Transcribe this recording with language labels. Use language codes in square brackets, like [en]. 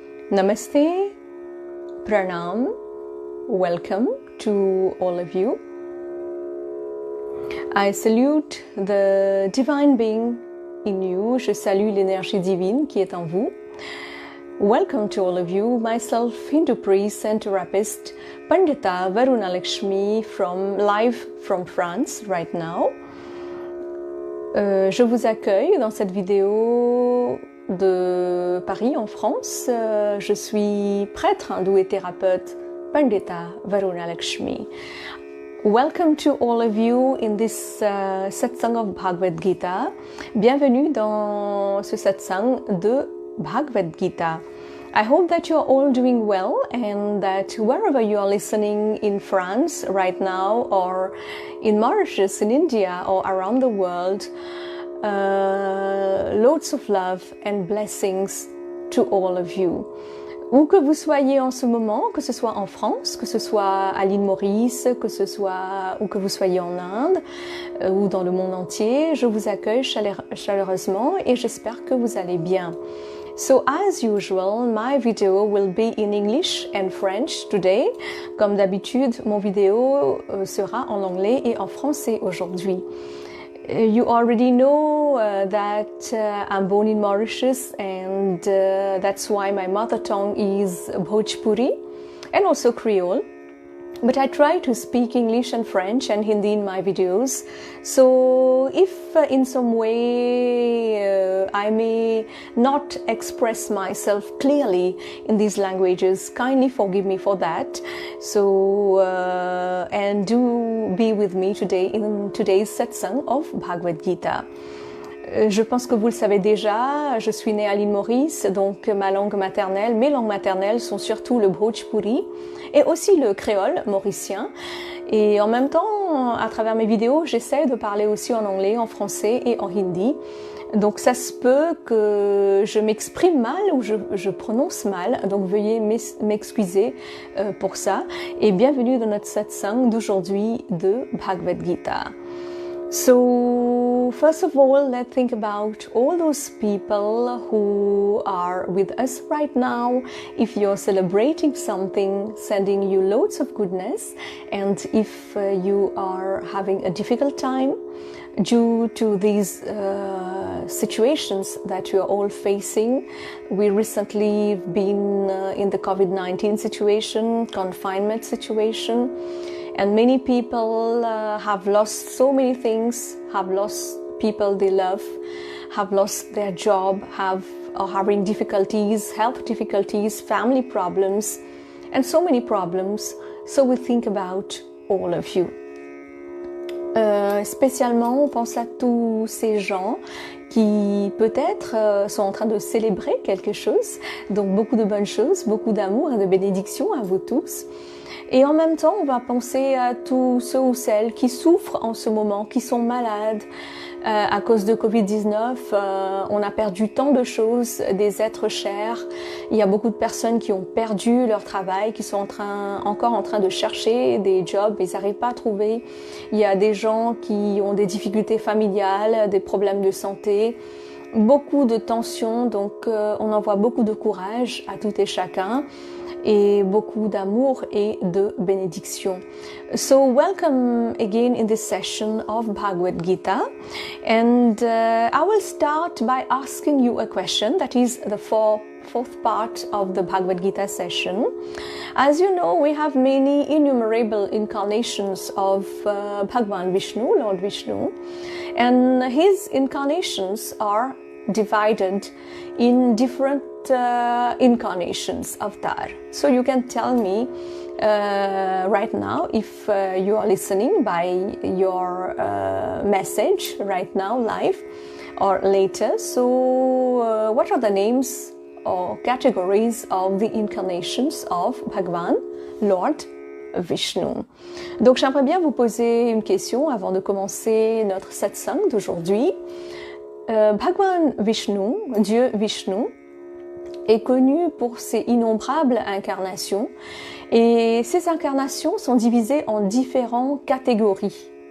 [en] Namaste, Pranam, welcome to all of you. I salute the divine being in you. [fr] Je salue l'énergie divine qui est en vous. [en] Welcome to all of you. Myself, Hindu priest and therapist, Pandita Varuna Lakshmi live from France right now. [fr] Je vous accueille dans cette vidéo de Paris en France. Je suis prêtre hindou et thérapeute Pandita Varuna Lakshmi. [en] Welcome to all of you in this satsang of Bhagavad Gita. [fr] Bienvenue dans ce satsang de Bhagavad Gita. [en] I hope that you are all doing well and that wherever you are listening in France right now or in Mauritius, in India or around the world, loads of love and blessings to all of you. [fr] Où que vous soyez en ce moment, que ce soit en France, que ce soit à l'île Maurice, que ce soit où que vous soyez en Inde ou dans le monde entier, je vous accueille chaleureusement et j'espère que vous allez bien. [en] So as usual, my video will be in English and French today. [fr] Comme d'habitude, mon vidéo sera en anglais et en français aujourd'hui. [en] You already know that I'm born in Mauritius and that's why my mother tongue is Bhojpuri and also Creole. But I try to speak English and French and Hindi in my videos. So if in some way I may not express myself clearly in these languages, kindly forgive me for that. So, and do be with me today in today's satsang of Bhagavad Gita. [fr] Je pense que vous le savez déjà, je suis née à l'île Maurice, donc mes langues maternelles sont surtout le Bhojpuri et aussi le créole mauricien. Et en même temps, à travers mes vidéos, j'essaie de parler aussi en anglais, en français et en hindi. Donc ça se peut que je m'exprime mal ou je prononce mal, donc veuillez m'excuser pour ça. Et bienvenue dans notre satsang d'aujourd'hui de Bhagavad Gita. [en] So, first of all, let's think about all those people who are with us right now. If you're celebrating something, sending you loads of goodness, and if you are having a difficult time due to these situations that you are all facing. We recently been in the COVID-19 situation, confinement situation. And many people have lost so many things, have lost people they love, have lost their job, are having difficulties, health difficulties, family problems, and so many problems. So we think about all of you. [fr] Spécialement, on pense à tous ces gens qui peut-être sont en train de célébrer quelque chose, donc beaucoup de bonnes choses, beaucoup d'amour et de bénédictions à vous tous. Et en même temps, on va penser à tous ceux ou celles qui souffrent en ce moment, qui sont malades à cause de Covid-19. On a perdu tant de choses, des êtres chers. Il y a beaucoup de personnes qui ont perdu leur travail, qui sont encore en train de chercher des jobs, ils n'arrivent pas à trouver. Il y a des gens qui ont des difficultés familiales, des problèmes de santé. Beaucoup de tensions, donc on envoie beaucoup de courage à tout et chacun et beaucoup d'amour et de bénédiction. [en] So welcome again in this session of Bhagavad Gita, and I will start by asking you a question that is the fourth part of the Bhagavad Gita session. As you know, we have many innumerable incarnations of Bhagavan Vishnu, Lord Vishnu, and his incarnations are divided in different incarnations avatar. So you can tell me right now if you are listening by your message right now live. or later. So what are the names or categories of the incarnations of Bhagavan, Lord Vishnu? [fr] Donc j'aimerais bien vous poser une question avant de commencer notre satsang d'aujourd'hui. Bhagavan Vishnu, Dieu Vishnu, est connu pour ses innombrables incarnations et ces incarnations sont divisées en différentes catégories.